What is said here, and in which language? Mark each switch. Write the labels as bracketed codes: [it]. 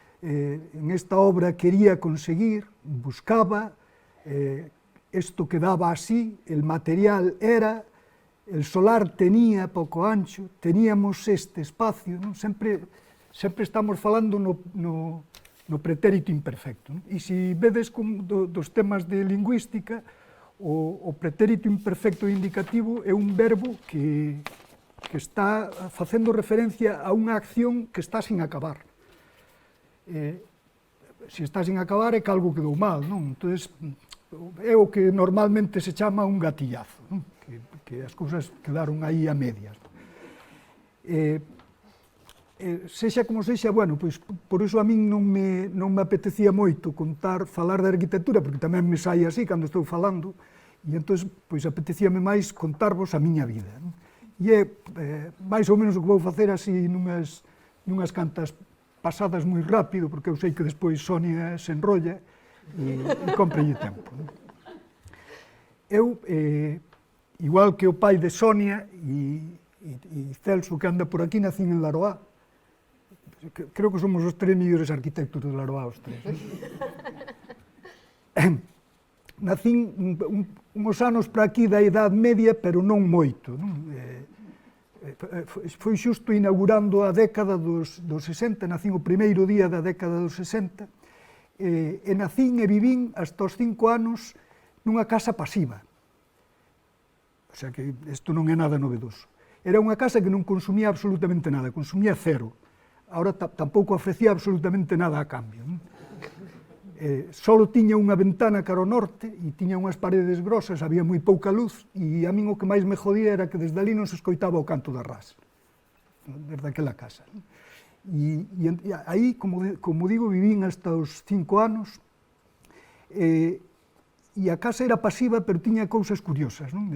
[es] En esta obra quería conseguir, buscaba, esto quedaba así, el material era, el solar tenía pouco ancho, teníamos este espacio, non? [gl] Sempre estamos falando no pretérito imperfecto. E se vedes dos temas de lingüística, o pretérito imperfecto indicativo é un verbo que está facendo referencia a unha acción que está sin acabar. Se está sin acabar é que algo quedou mal, non? Entón, é o que normalmente se chama un gatillazo, non? Que as cousas quedaron aí a medias. Sexa como sexa, bueno, pois por iso a min non me apetecía moito falar de arquitectura, porque tamén me sai así cando estou falando, e entón, pois apetecíame máis contarvos a miña vida. E é máis ou menos o que vou facer así nunhas cantas pasadas moi rápido, porque eu sei que despois Sonia se enrolla e cómprelle tempo. eu, igual que o pai de Sonia e Celso, que anda por aquí, nacín en Laroá. Creo que somos os 3 mellores arquitectos de Laroá, os 3. Nacín uns anos para aquí da Idade Media, pero non moito. Foi xusto inaugurando a década dos 60, nacín o primeiro día da década dos 60, e nacín e vivín hasta os 5 anos nunha casa pasiva. O sea que isto non é nada novedoso. Era unha casa que non consumía absolutamente nada, consumía cero. Ahora tampouco ofrecía absolutamente nada a cambio. Solo tiña unha ventana cara ao norte e tiña unhas paredes grosas, había moi pouca luz, e a min o que máis me jodía era que desde ali non se escoitaba o canto da ras, desde aquela casa. E aí, como digo, vivín hasta os 5 anos, e a casa era pasiva, pero tiña cousas curiosas.